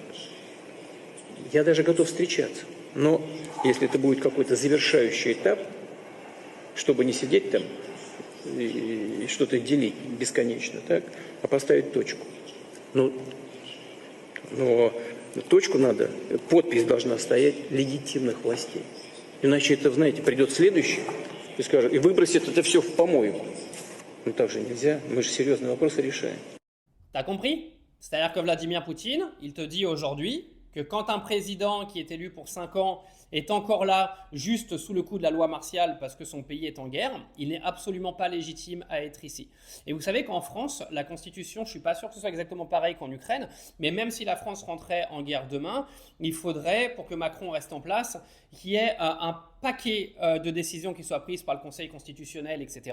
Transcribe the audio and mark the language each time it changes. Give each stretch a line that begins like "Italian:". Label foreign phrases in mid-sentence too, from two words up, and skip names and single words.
Russian: Я даже готов встречаться. Но если это будет какой-то завершающий этап, чтобы не сидеть там и что-то делить бесконечно, так, а поставить точку. Но точку надо, подпись должна стоять легитимных властей. Иначе это, знаете, придет следующий и скажет, и выбросит это все в помойку. Ну так же нельзя, мы же серьезные вопросы решаем.
French: T'as compris? C'est-à-dire que Vladimir Poutine, il te dit aujourd'hui que quand un président qui est élu pour 5 ans est encore là, juste sous le coup de la loi martiale parce que son pays est en guerre, il n'est absolument pas légitime à être ici. Et vous savez qu'en France, la Constitution, je ne suis pas sûr que ce soit exactement pareil qu'en Ukraine, mais même si la France rentrait en guerre demain, il faudrait, pour que Macron reste en place, qu'il y ait un paquet de décisions qui soient prises par le Conseil constitutionnel, etc.